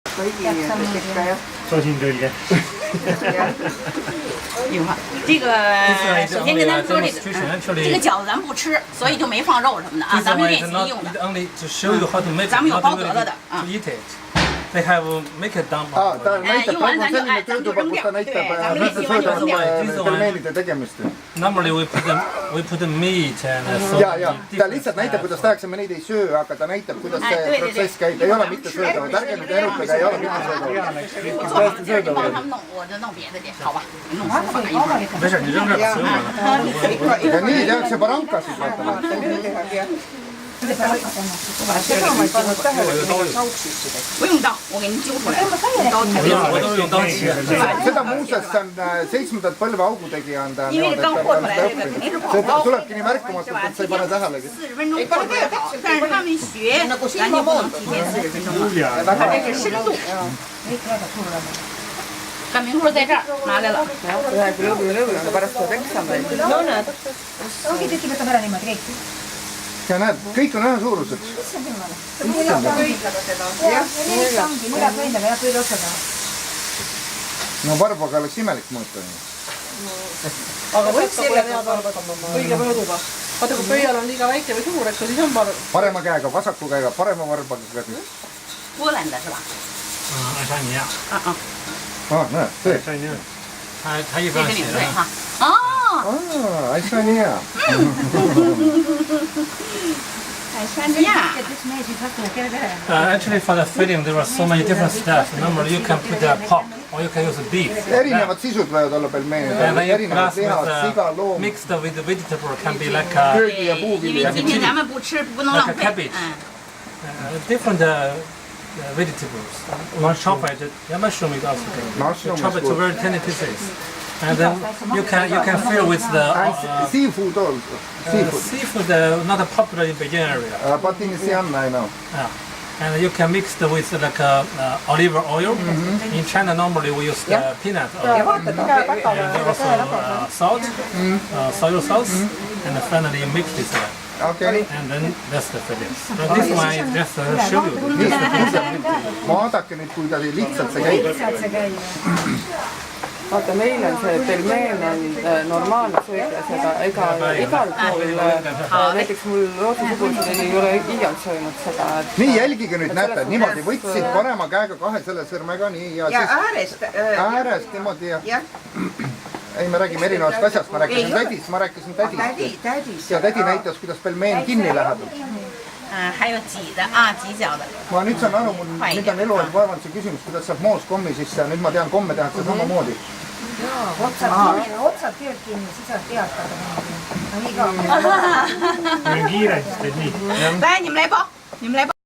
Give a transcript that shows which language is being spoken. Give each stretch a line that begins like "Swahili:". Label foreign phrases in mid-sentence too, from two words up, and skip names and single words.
Chinese: 周星哲的。有哈，这个首先跟咱说这个饺子咱不吃，所以就没放肉什么的啊，咱们练习用的。咱们有包得了的啊。
English: They have make it down.
Chinese: 用完咱就扔掉，对，咱们练习完就扔掉。
Estonian: pelmeenide tegemist.
English: Normally we put the meat and
Estonian: ta lihtsalt näitab, kuidas tehakse, me neid ei söö, aga ta näitab, kuidas see protsess käib. Ei ole mitte söödavad, ärge nüüd erutage, ei ole mitte söödavad. Täiesti söödavad.
Chinese: 我就弄别的去，好吧？弄好吧，一会儿。没事，你扔这儿不用了。
Estonian: Ja nii tehakse barankasid, vaata.
Chinese: 不用刀，我给您揪出来。我都是用刀切。
Estonian: Seda muuseas on 7. põlve augutegija on ta.
Chinese: 因为刚过出来这个肯定是跑
Estonian: See
Chinese: 刀，
Estonian: tulebki nii märkamatult, et sa ei pane tähelegi.
Chinese: 40 分钟过出来好，但是他们学咱就不能提前40分钟了，他这是深度。干明棍在这儿拿来了。
Estonian: ongi tükib ära niimoodi kõik. Ja näed, kõik on ühe suurused. No varbaga oleks imelik mõõta. Aga võiks selle pead õige mõõduga. Vaata, kui pöial on liiga väike või suur, eks siis on Parema käega, vasaku käega, parema varbaga.
Chinese: 波兰的是吧？爱沙尼亚。
Estonian: näed, see.
Chinese: 他一般写的。
Estonian: Ai saa nii hea.
Chinese: 爱沙尼亚。
English: Actually, for the filling, there are so many different steps. Normally, you can put a pork or you can use beef.
Estonian: Erinevad sisud võivad olla pelmeenid.
English: And then you
Estonian: Erinevad
English: plus
Estonian: lihad, siga,
English: with
Estonian: loom.
English: mixed with the vegetable can be like a
Estonian: köögi ja
Chinese: 因
Estonian: puuvilja.
Chinese: 为今天咱们不吃，不能浪
English: like a
Chinese: 费。
English: cabbage. Different vegetables. One chop it. Yeah, mushroom is also good. Mushroom Chop is it to good. very tiny pieces, and then you can fill with the Seafood also. Seafood. seafood. Not popular in Beijing area. But in Xi'an, I know. Yeah. And you can mix it with like olive oil. In China, normally we use peanut oil. And also salt, soy sauce, and finally you mix this one. Okay. And then that's the filling. So this one is just to show you.
Estonian: Vaadake nüüd, kui ta lihtsalt see käib. Vaata, meil on see pelmeen on normaalne söök ja seda igal pool, näiteks mul rootsusugused ei ole iialt söönud seda. Nii, jälgige nüüd, näete, niimoodi võtsid parema käega kahe selle sõrmega, nii, ja siis äärest niimoodi ja... Ei, me räägime erinevast asjast, ma rääkisin tädist. Ja tädi näitas, kuidas pelmeen kinni läheb.
Chinese: 还有挤的啊，挤饺的。
Estonian: Ma nüüd saan aru, nüüd on elu vaevanud see küsimus, kuidas saab moos kommi sisse ja nüüd ma tean, komme tehakse samamoodi. Otsad tööd kinni, siis saad teatada. Kiire, siis teed nii.
Chinese: 来，你们来包，你们来包。